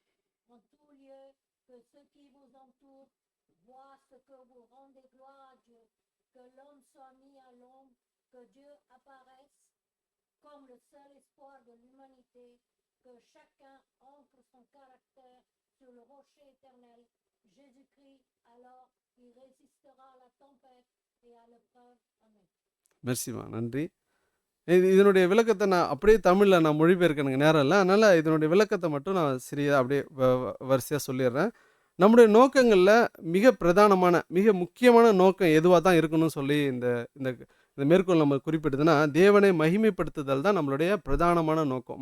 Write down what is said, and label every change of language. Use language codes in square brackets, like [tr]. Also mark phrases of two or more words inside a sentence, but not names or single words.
[fr] En tout lieu, que ceux qui vous entourent voient ce que vous rendez gloire à Dieu, que l'homme soit mis à l'ombre, que Dieu apparaisse comme le seul espoir de l'humanité, que chacun ancre son caractère sur le rocher éternel, Jésus-Christ, alors il résistera à la tempête et à l'épreuve. Amen. [ta] மெர்சிமா, நன்றி. இதனுடைய விளக்கத்தை நான் அப்படியே தமிழில் நான் மொழிபெயர்க்க எனக்கு நேரம் இல்லை, அதனால் இதனுடைய விளக்கத்தை மட்டும் நான் சிறியதாக அப்படியே வரிசையாக சொல்லிடுறேன். நம்முடைய நோக்கங்களில் மிக பிரதானமான, மிக முக்கியமான நோக்கம் எதுவாக தான் இருக்கணும்னு சொல்லி இந்த இந்த மேற்கோள் நம்ம குறிப்பிட்டதுன்னா, தேவனை மகிமைப்படுத்துதல் தான் நம்மளுடைய பிரதானமான நோக்கம்.